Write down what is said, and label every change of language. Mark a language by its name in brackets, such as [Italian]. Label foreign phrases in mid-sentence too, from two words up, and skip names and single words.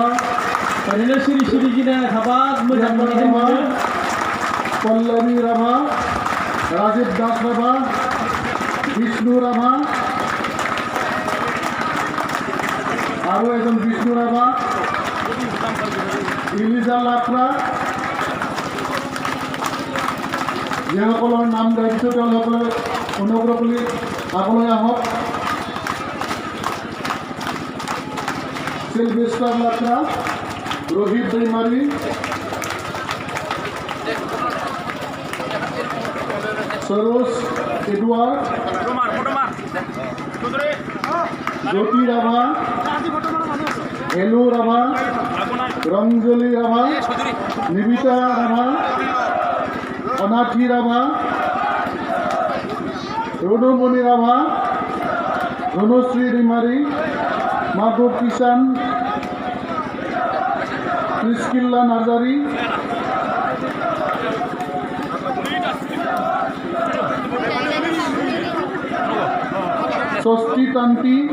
[Bodo] ओरैनो सिरि सिरि गिनाय हाबाब मोजां मोनदों। पल्लवी राभा, राजीव दास राभा, विष्णु राभा, आरो एজন विष्णु राभा, इलिजा लात्रा, [Assamese] যিসকলৰ নাম গাইছোঁ তেওঁলোকে অনুগ্ৰহ কৰি আগলৈ আহক। सिल्वेस्टर लात्रा, रोहित दैमारी, सरोज एडवार्ड, ज्योति राभा, एलू राभा, रंजली राभा, निबिता राभा, अनाथी राभा, रुनुमणि राभा, ধনশ্রী রিমারি, মাধব কিষান, প্রিস্কিল্লা নার্জারি, ষষ্ঠী তান্তি,